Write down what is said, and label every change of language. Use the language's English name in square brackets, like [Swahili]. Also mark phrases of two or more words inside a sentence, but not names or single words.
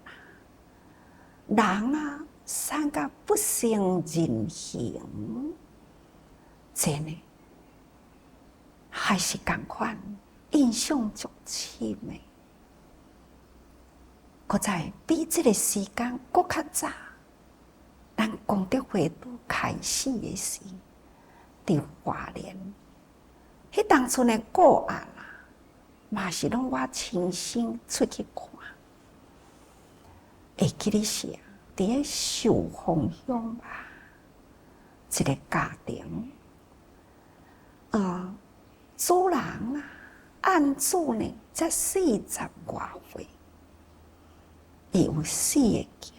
[Min Nan Chinese] 人散到不成人形，真的还是同款，印象足深的。搁在比这个时间搁较早。咱功德会都开始的时，伫花莲，迄当初的个案嘛是拢我亲身出去看。会记得是伫咧寿丰乡吧，一个家庭，主人案主呢才40外岁，伊有4个囝。